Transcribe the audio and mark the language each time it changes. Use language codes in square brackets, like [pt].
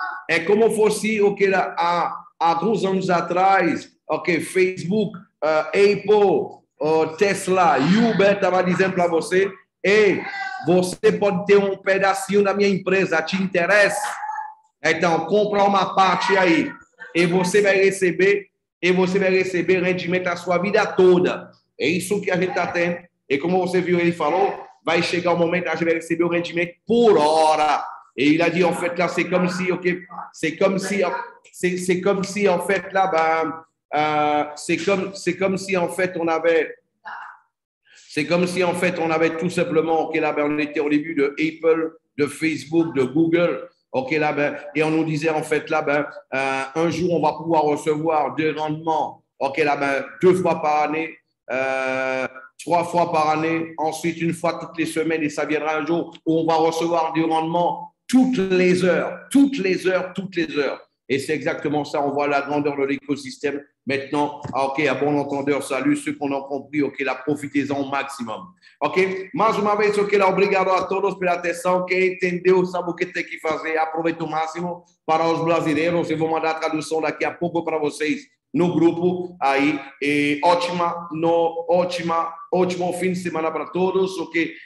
[pt] É como fosse o que era há alguns anos atrás, ok, Facebook, Apple, Tesla, Uber estava dizendo para você, ei, você pode ter um pedacinho da minha empresa, te interessa? Então, compra uma parte aí e você vai receber rendimento a sua vida toda. É isso que a gente está tendo. E como você viu, ele falou, vai chegar o momento que a gente vai receber o rendimento por hora. [fr] Et il a dit, en fait, là, c'est comme si, ok, c'est comme si, en fait, là, c'est comme si, en fait, C'est comme si, en fait, on avait tout simplement, OK, là, ben, on était au début de Apple, de Facebook, de Google, OK, là, ben, et on nous disait, en fait, là, ben, un jour, on va pouvoir recevoir des rendements, OK, là, ben, 2 fois par année, 3 fois par année, ensuite, 1 fois toutes les semaines, et ça viendra un jour où on va recevoir du rendement toutes les heures, toutes les heures, toutes les heures. Et c'est exactement ça, on voit la grandeur de l'écosystème. Maintenant, OK, à bon entendeur, salut, ceux qu'on a compris, OK, là, profitez-en au maximum. OK? [pt] Mais uma vez, OK, lá, obrigado a todos pela atenção. Quem entendeu, sabe o que tem que fazer, aproveita o máximo. Para os brasileiros, eu vou mandar a tradução daqui a pouco para vocês no grupo aí. E ótimo fim de semana para todos, ok?